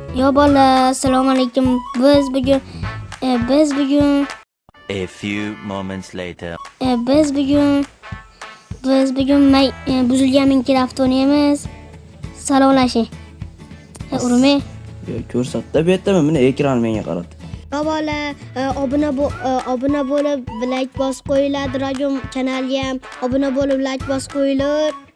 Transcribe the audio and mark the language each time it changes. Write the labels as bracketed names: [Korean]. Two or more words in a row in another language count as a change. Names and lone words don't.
[Uzbek] Yo bola, assalomu alaykum. Biz bugun [English] A few moments later. [Uzbek] buzilgan Minecraft o'ynaymiz. Salomlashing. Urme. Ko'rsatdi bu yerda mana ekran menga qaradi. Yo bola, obuna bo'lib like bosib qo'yiladi. Rajom kanalga ham obuna bo'lib like bosib qo'yilib.